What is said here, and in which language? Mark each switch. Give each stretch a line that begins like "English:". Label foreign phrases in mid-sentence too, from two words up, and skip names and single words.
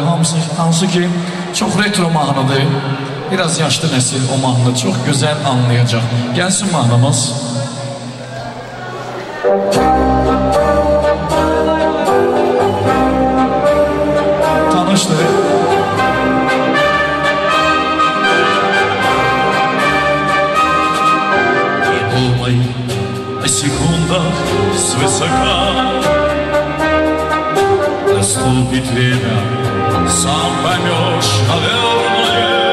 Azerbaijani: Hansı ki, çox retro mahnıdır. Biraz yaşlı nəsil o mahnı çox gözəl anlayacaq. Gəlsin mahnımız. Tanışdır.
Russian: Не думай о секундах свысока. Наступит время, сам поймешь, наверное.